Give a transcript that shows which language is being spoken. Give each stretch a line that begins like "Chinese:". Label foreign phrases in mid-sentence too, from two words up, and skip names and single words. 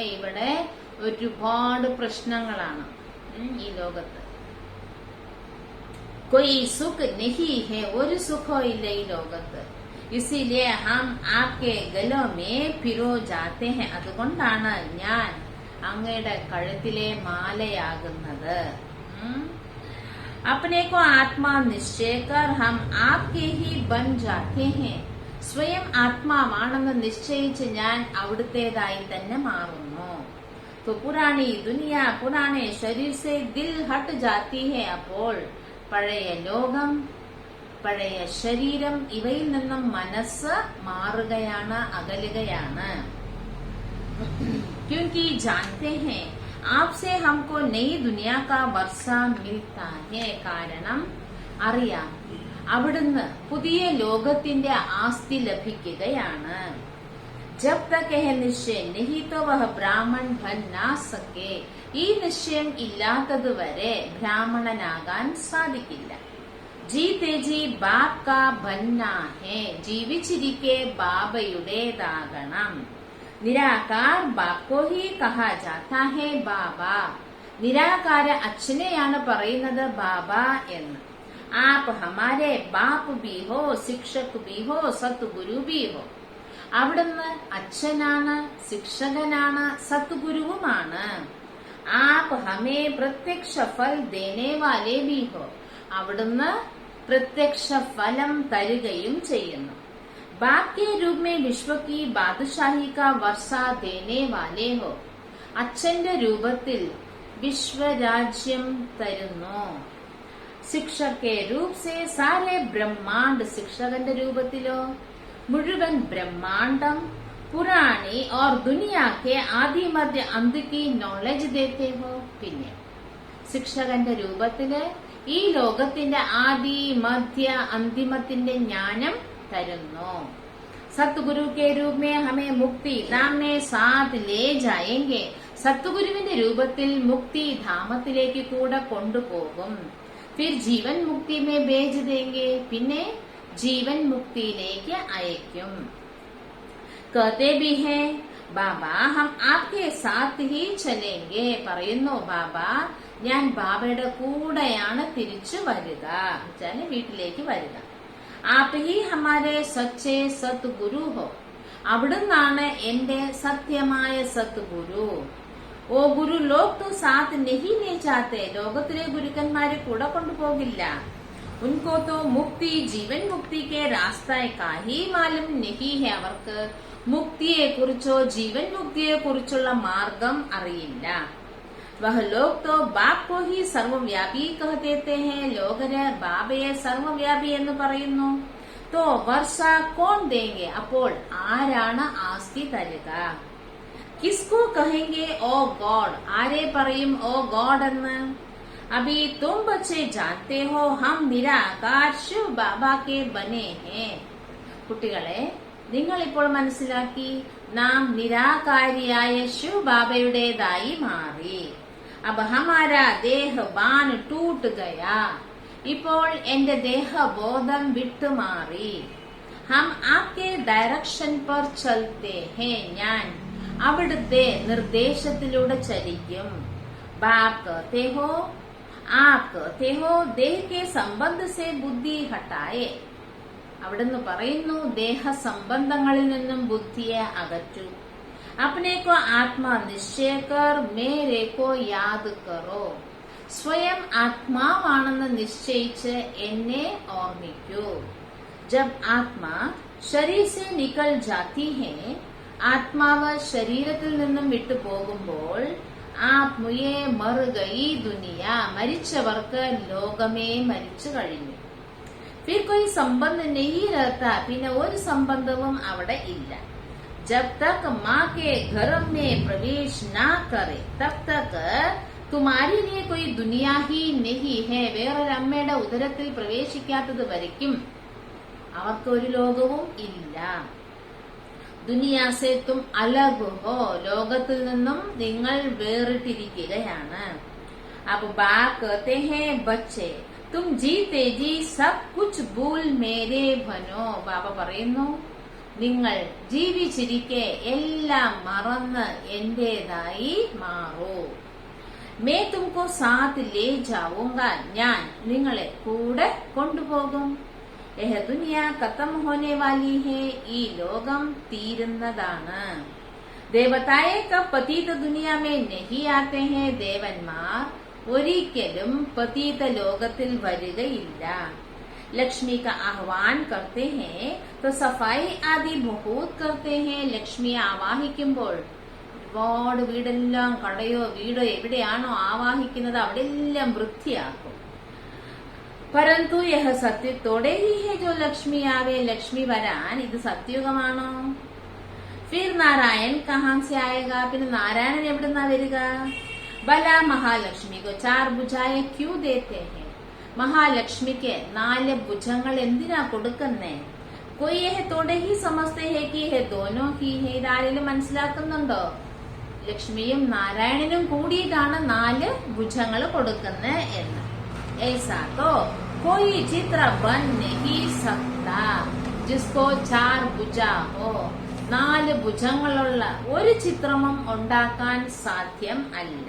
Malayalam: ഇവിടെ ഒരുപാട് പ്രശ്നങ്ങളാണ് ഈ ലോകത്ത്.
Hindi: कोई सुख नहीं है.
Malayalam: ഒരു സുഖവും ഇല്ല ഈ ലോകത്ത്.
Hindi: इसीलिए हम आपके गलों में पिरो जाते हैं.
Malayalam: അതുകൊണ്ടാണ് ഞാൻ അങ്ങയുടെ കഴുത്തിലെ മാലയാകുന്നത്.
Hindi: अपने को आत्मा निश्चय कर हम आपके ही बन जाते हैं.
Malayalam: സ്വയം ആത്മാവാണെന്ന് നിശ്ചയിച്ച് ഞാൻ അവിടുത്തേതായി തന്നെ മാറുന്നു.
Hindi: तो पुरानी दुनिया पुराने शरीर से दिल हट जाती है.
Malayalam: അപ്പോൾ പഴയ ലോകം പഴയ ശരീരം ഇവയിൽ നിന്നും മനസ്സ് മാറുകയാണ്, അകലുകയാണ്.
Hindi: क्योंकि जानते हैं आपसे हमको नई दुनिया का वर्षा मिलता है.
Malayalam: കാരണം അറിയാം അവിടുന്ന് പുതിയ ലോകത്തിന്റെ ആസ്തി ലഭിക്കുകയാണ്.
Hindi: जब तक यह निश्चय नहीं तो वह ब्राह्मण बन ना सके.
Malayalam: ഈ നിശ്ചയം ഇല്ലാത്തതുവരെ ബ്രാഹ്മണനാകാൻ സാധിക്കില്ല.
Hindi: जीते जी बाप का बनना है.
Malayalam: ജീവിച്ചിരിക്കെ ബാബയുടേതാകണം.
Hindi: निराकार बाप को ही कहा जाता है बाबा.
Malayalam: നിരാകാര അച്ഛനെയാണ് പറയുന്നത് ബാബ എന്ന്.
Hindi: आप हमारे बाप भी हो, शिक्षक भी हो, सतगुरु भी हो.
Malayalam: അവിടുന്ന് അച്ഛനാണ്, ശിക്ഷകനാണ്, സത്ഗുരുവുമാണ്.
Hindi: आप हमें प्रत्यक्ष फल देने वाले भी हो.
Malayalam: അവിടുന്ന് പ്രത്യക്ഷ ഫലം തരുകയും ചെയ്യുന്നു.
Hindi: बाप के रूप में विश्व की बादशाही का वर्षा देने वाले हो.
Malayalam: അച്ഛന്റെ രൂപത്തിൽ വിശ്വരാജ്യം തരുന്നു.
Hindi: शिक्षक के रूप से सारे ब्रह्मांड.
Malayalam: ശിക്ഷകന്റെ രൂപത്തിലോ മുഴുവൻ ബ്രഹ്മാണ്ഡം.
Hindi: പുരാണി और दुनिया के आदि मध्य अंत की नॉलेज देते हो.
Malayalam: പിന്നെ ശിക്ഷകന്റെ രൂപത്തില് ഈ ലോകത്തിന്റെ ആദി മധ്യ അന്തിമത്തിന്റെ ജ്ഞാനം തരുന്നു.
Hindi: सतगुरु के रूप में हमें मुक्ति धाम में साथ ले जाएंगे.
Malayalam: സത്ഗുരുവിന്റെ രൂപത്തിൽ മുക്തി ധാമത്തിലേക്ക് കൂടെ കൊണ്ടുപോകും.
Hindi: फिर जीवन मुक्ति में भेज देंगे.
Malayalam: പിന്നെ ജീവൻ മുക്തിയിലേക്ക് അയക്കും.
Hindi: कहते भी हैं बाबा हम आपके साथ ही चलेंगे.
Malayalam: പറയുന്നു ബാബ ഞാൻ ബാബയുടെ കൂടെയാണ് തിരിച്ചു വരിക. വീട്ടിലേക്ക് വരിക.
Hindi: आप ही हमारे सच्चे सतगुरु हो.
Malayalam: അവിടുന്നാണ് എന്റെ സത്യമായ സത്ഗുരു.
Hindi: वो गुरु लोग तो साथ नहीं ले जाते.
Malayalam: ലോകത്തിലെ ഗുരുക്കന്മാരെ കൂടെ കൊണ്ടുപോകില്ല.
Hindi: उनको तो मुक्ति जीवन मुक्ति के रास्ते का ही मालूम नहीं है.
Malayalam: അവർക്ക് മുക്തിയെ കുറിച്ചോ ജീവൻ മുക്തിയെ കുറിച്ചുള്ള മാർഗം അറിയില്ല.
Hindi: वह लोग तो बाप को ही सर्वव्यापी कह देते हैं.
Malayalam: ലോകര് ബാബയെ സർവവ്യാപി എന്ന് പറയുന്നു.
Hindi: तो वर्षा कौन देंगे?
Malayalam: അപ്പോൾ ആരാണ് ആസ്തി തരുക?
Hindi: किसको कहेंगे
English: O God?
Malayalam: ആരെ പറയും
English: O God
Malayalam: എന്ന്?
Hindi: अभी तुम बच्चे जानते हो हम निराकार शिव बाबा के बने हैं.
Malayalam: കുട്ടികളെ, നിങ്ങൾ ഇപ്പോൾ മനസ്സിലാക്കി നാം നിരാകാരിയായ ശിവ് ബാബയുടേതായി മാറി.
Hindi: अब हमारा देह बान टूट गया.
Malayalam: ഇപ്പോൾ എന്റെ ദേഹബോധം വിട്ടുമാറി.
Hindi: हम आपके डायरेक्शन पर चलते हैं.
Malayalam: ഞാൻ അവിടുത്തെ നിർദ്ദേശത്തിലൂടെ ചലിക്കും.
Hindi: बाप कहते हो आप कहते हो देह के संबंध से बुद्धि हटाए.
Malayalam: അവിടുന്ന് പറയുന്നു ദേഹ സംബന്ധങ്ങളിൽ നിന്നും ബുദ്ധിയെ അകറ്റു.
Hindi: अपने को आत्मा निश्चय कर मेरे को याद करो.
Malayalam: സ്വയം ആത്മാവാണെന്ന് നിശ്ചയിച്ച് എന്നെ ഓർമ്മിക്കൂ.
Hindi: जब आत्मा शरीर से निकल जाती है,
Malayalam: ആത്മാവ് ശരീരത്തിൽ നിന്നും വിട്ടു പോകുമ്പോൾ
Hindi: आप मुए मर गई दुनिया,
Malayalam: മരിച്ചവർക്ക് ലോകമേ മരിച്ചു കഴിഞ്ഞു.
Hindi: फिर कोई संबंध नहीं रहता,
Malayalam: പിന്നെ ഒരു സംബന്ധവും അവിടെ ഇല്ല.
Hindi: जब तक माँ के घर में प्रवेश ना करे तब तक तुम्हारे लिए कोई दुनिया ही नहीं है.
Malayalam: വേറൊരു അമ്മയുടെ ഉദരത്തിൽ പ്രവേശിക്കാത്തത് വരയ്ക്കും അവർക്ക് ഒരു ലോകവും ഇല്ല.
Hindi: दुनिया से तुम अलग हो,
Malayalam: ലോകത്തിൽ നിന്നും നിങ്ങൾ വേറിട്ടിരിക്കുകയാണ്.
Hindi: अब बाप कहते हैं बच्चे तुम जीते जी सब कुछ भूल मेरे बनो.
Malayalam: ബാബ പറയുന്നു നിങ്ങൾ ജീവിച്ചിരിക്കെ എല്ലാം മറന്ന് എന്റേതായി മാറൂ.
Hindi: मैं तुमको साथ ले जाऊंगा,
Malayalam: ഞാൻ നിങ്ങളെ കൂടെ കൊണ്ടുപോകും.
Hindi: यह दुनिया खत्म होने वाली है,
Malayalam: ഈ ലോകം തീരുന്നതാണ്.
Hindi: देवताए कब पतित दुनिया में नहीं आते हैं.
Malayalam: ദേവന്മാർ ഒരിക്കലും പതീത ലോകത്തിൽ വരികയില്ല.
Hindi: लक्ष्मी का आह्वान करते हैं तो सफाई आदि बहुत करते हैं.
Malayalam: ലക്ഷ്മിയെ ആവാഹിക്കുമ്പോൾ ഒരുപാട് വീടെല്ലാം കടയോ വീടോ എവിടെയാണോ ആവാഹിക്കുന്നത് അവിടെ എല്ലാം വൃത്തിയാക്കും.
Hindi: परंतु यह सत्यത്തോടെ ही है जो लक्ष्मी आवे.
Malayalam: ലക്ഷ്മി വരാൻ ഇത് സത്യയുഗമാണോ?
Hindi: फिर नारायण कहां से आएगा?
Malayalam: പിന്നെ നാരായണൻ എവിടുന്നാ വരിക?
Hindi: भला महालक्ष्मी को 4 भुजाएं क्यों देते हैं?
Malayalam: മഹാലക്ഷ്മിക്ക് 4 ഭുജങ്ങൾ എന്തിനാ കൊടുക്കുന്നേ?
Hindi: कोई यह तोड़े ही समझते हैं कि यह दोनों ही है.
Malayalam: ഇതാരെങ്കിലും മനസ്സിലാക്കുന്നുണ്ടോ? ലക്ഷ്മിയും നാരായണനും കൂടിയിട്ടാണ് 4 ഭുജങ്ങൾ കൊടുക്കുന്നത് എന്ന്.
Hindi: ऐसा तो कोई चित्र बन नहीं सकता जिसको 4 भुजा हो.
Malayalam: 4 ഭുജങ്ങളുള്ള ഒരു ചിത്രവും ഉണ്ടാക്കാൻ സാധ്യം അല്ല.